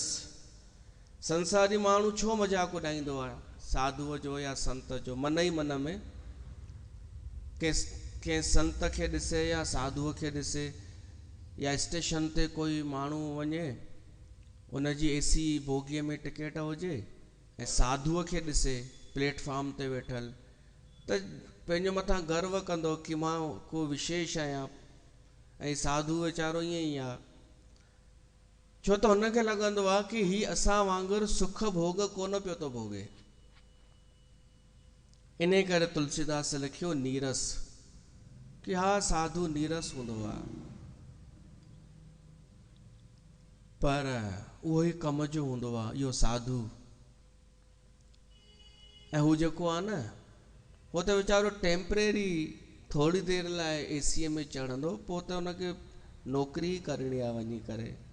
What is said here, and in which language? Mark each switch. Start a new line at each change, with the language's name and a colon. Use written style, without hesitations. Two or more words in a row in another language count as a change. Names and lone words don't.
Sindhi: संसारी माण्हू छो मजाक उॾाईंदो आहे साधुअ जो या संत जो, मन ई मन में कंहिं संत खे ॾिसे या साधुअ खे ॾिसे, या स्टेशन ते कोई माण्हू वञे उनजी एसी बोगीअ में टिकेट हुजे ऐं साधुअ खे ॾिसे प्लेटफॉर्म ते वेठल, त पंहिंजे मथां गर्व कंदो कि मां को विशेष आहियां, ऐं साधु वीचारो ईअं ई आहे। छो त हुनखे लॻंदो आहे कि ही असां वांगुरु सुख भोग कोन पियो थो भोगे। इन करे तुलसीदास लिखियो नीरस, कि हा साधु नीरस हूंदो आहे, पर उहो ई कम जो हूंदो आहे इहो साधु। ऐं हू जेको आहे न, हो त वीचारो टेम्परेरी थोड़ी देर लाइ एसीअ में चढ़ंदो, पोइ त हुनखे नौकरी करणी आहे वञी करे।